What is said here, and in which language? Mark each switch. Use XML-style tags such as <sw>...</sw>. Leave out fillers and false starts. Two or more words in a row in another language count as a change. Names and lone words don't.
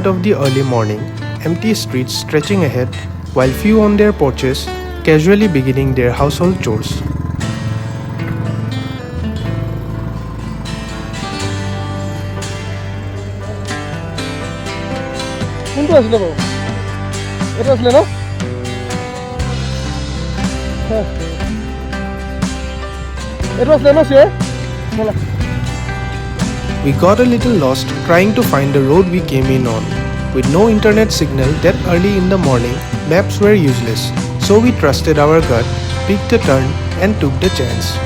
<en>of the early morning, empty streets stretching ahead, while few on their porches, casually beginning their household chores.</en> <as>কোনটো আছিলে বাৰু এটা আছিলে ন এইটো আছিলে ন চিয়ৰ ব'লা</as> <en>We got a little lost trying to find the road we came in on. With no internet signal that early in the morning, maps were useless, so we trusted our gut, picked a turn and took the chance.</en>